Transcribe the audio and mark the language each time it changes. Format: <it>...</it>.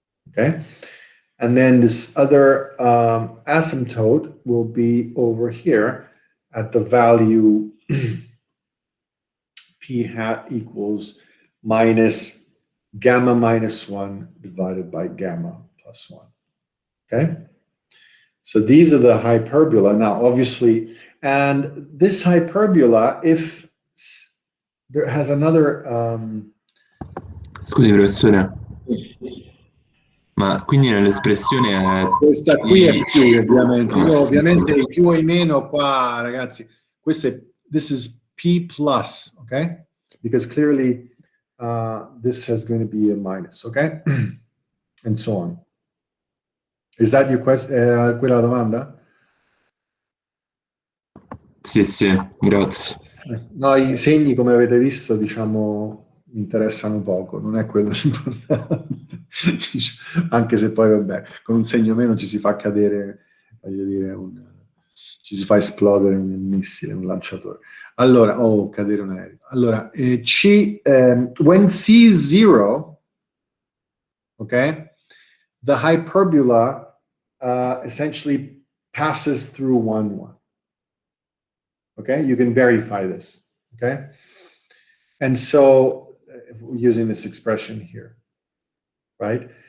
<en>Okay? And then this other asymptote will be over here at the value p hat equals minus gamma minus 1 divided by gamma plus 1. Okay? So these are the hyperbola. Now, obviously, and this hyperbola, if there has another...</en> <it>Scusi, professore, ma quindi nell'espressione Questa qui è più, ovviamente. Io ovviamente i più e i meno qua, ragazzi.</it> <en>This is P plus, okay? Because clearly this is going to be a minus, okay? And so on. Is that your question?</en> <it>Quella domanda? Sì, grazie. No, i segni, come avete visto, diciamo, mi interessano poco, non è quello l'importante. Anche se poi, vabbè, con un segno meno ci si fa cadere, voglio dire, ci si fa esplodere un missile, un lanciatore. Allora, cadere un aereo.</it> <en>Allora, when C is 0, okay, the hyperbola essentially passes through 1, 1. Okay, you can verify this. Okay, and so using this expression here, right?</en>